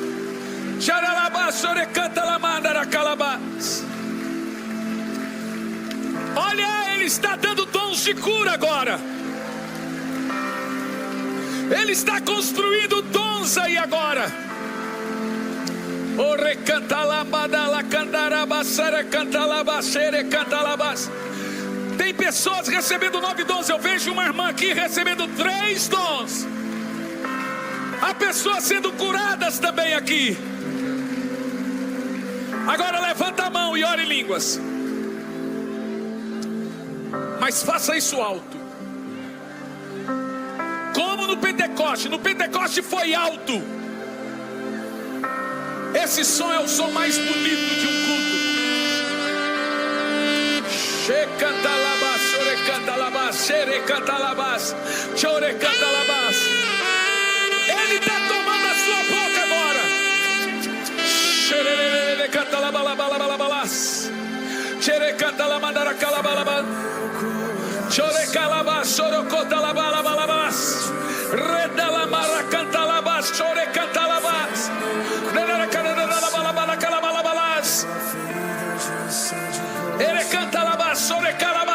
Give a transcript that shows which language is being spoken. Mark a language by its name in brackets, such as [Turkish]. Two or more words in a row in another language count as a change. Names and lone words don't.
[Portuguese] Olha, ele está dando dons de cura agora. Ele está construindo dons aí agora. O recanta lambada la candarabasara canta labasere canta labas. Tem pessoas recebendo 9 dons. Eu vejo uma irmã aqui recebendo 3 dons. Há pessoas sendo curadas também aqui. Agora levanta a mão e ore em línguas. Mas faça isso alto. Como no Pentecoste. No Pentecoste foi alto. Esse som é o som mais bonito de um culto. Shekantalabas, chorecantalabas, xerecantalabas, chorecantalabas. Ele está tomando a sua boca agora. Xerecantalabalabalabalabalas, xerecantalamandaracalabalabas, chorecalabas, chorocotalabalabalabas, redalamaracantalabalabas, chorecantalabas, redalamaracantalabalabas. Ele canta lá,